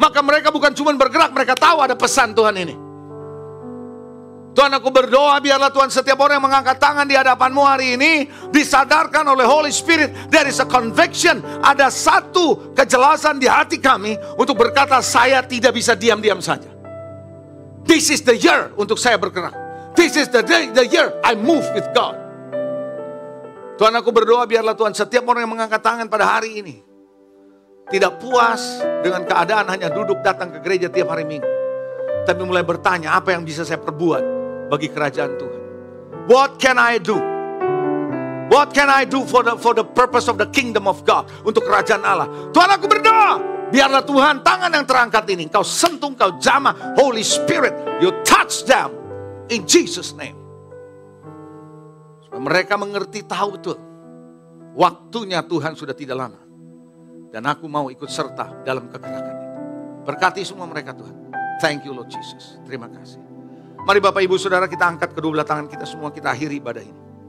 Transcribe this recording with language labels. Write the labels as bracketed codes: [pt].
[id] Maka mereka bukan cuma bergerak, mereka tahu ada pesan Tuhan ini. Tuhan, aku berdoa biarlah Tuhan setiap orang yang mengangkat tangan di hadapan-Mu hari ini disadarkan oleh Holy Spirit. [en] There is a conviction. [id] Ada satu kejelasan di hati kami untuk berkata, saya tidak bisa diam-diam saja. [en] This is the year [id] untuk saya bergerak. [en] This is the year I move with God. [id] Tuhan, aku berdoa biarlah Tuhan setiap orang yang mengangkat tangan pada hari ini tidak puas dengan keadaan hanya duduk datang ke gereja tiap hari Minggu, tapi mulai bertanya, apa yang bisa saya perbuat bagi kerajaan Tuhan? [en] What can I do? What can I do for the purpose of the kingdom of God? [id] Untuk kerajaan Allah. Tuhan, aku berdoa biarlah Tuhan tangan yang terangkat ini Kau sentuh, Kau jamah. [en] Holy Spirit, you touch them in Jesus name. [id] Supaya mereka mengerti, tahu betul waktunya Tuhan sudah tidak lama. Dan aku mau ikut serta dalam kegerakan itu. Berkati semua mereka Tuhan. [en] Thank you Lord Jesus. [id] Terima kasih. Mari Bapak Ibu Saudara, kita angkat kedua belah tangan kita semua, kita akhiri ibadah ini.